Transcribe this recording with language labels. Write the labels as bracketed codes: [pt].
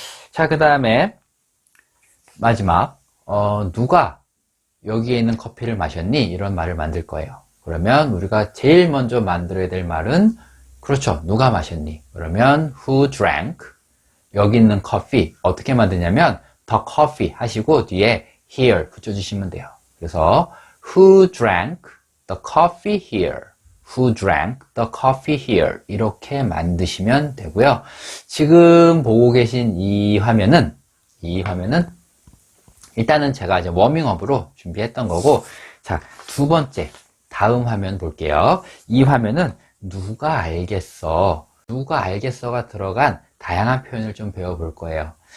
[ko] 자, 그 다음에 마지막 누가 여기에 있는 커피를 마셨니? 이런 말을 만들 거예요. 그러면 우리가 제일 먼저 만들어야 될 말은 그렇죠. 누가 마셨니? 그러면 [en] who drank [ko] 여기 있는 커피 어떻게 만드냐면 [en] the coffee [ko] 하시고 뒤에 here 붙여주시면 돼요. 그래서 [en] who drank the coffee here Who drank the coffee here [ko] 이렇게 만드시면 되고요. 지금 보고 계신 이 화면은 일단은 제가 이제 워밍업으로 준비했던 거고 자, 두 번째 다음 화면 볼게요. 이 화면은 누가 알겠어 누가 알겠어가 들어간 다양한 표현을 좀 배워볼 거예요.